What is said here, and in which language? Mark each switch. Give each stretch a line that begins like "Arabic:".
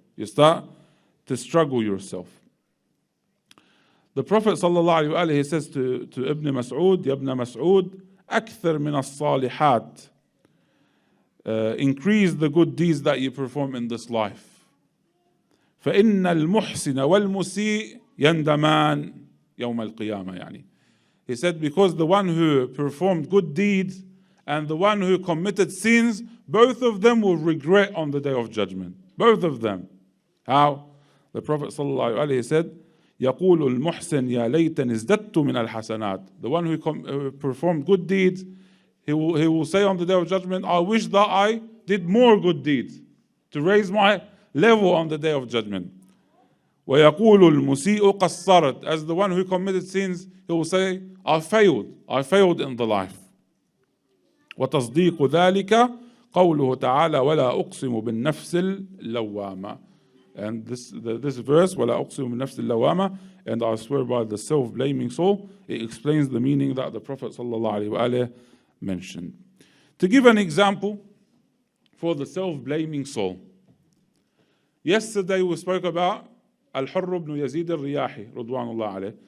English: You start to struggle yourself. The Prophet ﷺ says to Ibn Mas'ud, Ya Ibn Mas'ud,
Arabic: أكثر من الصالحات.
English: Increase the good deeds that you perform in this life.
Arabic: فإن المحسن والمسيء يندمان يوم القيامة يعني.
English: He said, because the one who performed good deeds and the one who committed sins, both of them will regret on the day of judgment. Both of them. How? The Prophet ﷺ said,
Arabic: يقول المحسن يا ليتني ازددت من الحسنات.
English: The one who performed good deeds, he will say on the day of judgment, I wish that I did more good deeds to raise my level on the day of judgment.
Arabic: ويقول المسيء قصرت.
English: As the one who committed sins, he will say, I failed in the life.
Arabic: وتصديق ذلك قوله تعالى ولا أقسم بالنفس اللوامة.
English: And this verse,
Arabic: ولا أقسم بالنفس اللوامة,
English: and I swear by the self-blaming soul, it explains the meaning that the Prophet ﷺ mentioned. To give an example for the self-blaming soul. Yesterday we spoke about Al-Hurr ibn Yazid al-Riyahi, Ridwanullah alayh.